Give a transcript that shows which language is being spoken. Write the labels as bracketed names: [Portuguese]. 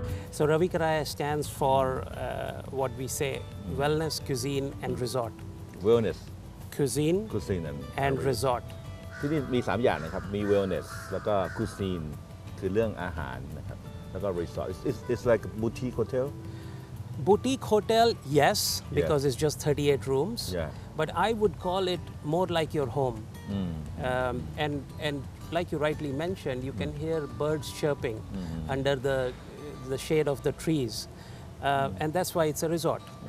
[English] So Ravi Karaya stands for what we say, wellness, cuisine, and resort. Wellness, Cuisine cuisine and resort. [Thai] ที่นี่มี3อย่างนะครับมี wellness แล้วก็ cuisine คือเรื่องอาหารนะครับแล้วก็ resort [English] it's like a boutique hotel Boutique hotel, yes, because it's just 38 rooms. Yeah. But I would call it more like your home. And like you rightly mentioned, you can hear birds chirping under the shade of the trees. And that's why it's a resort.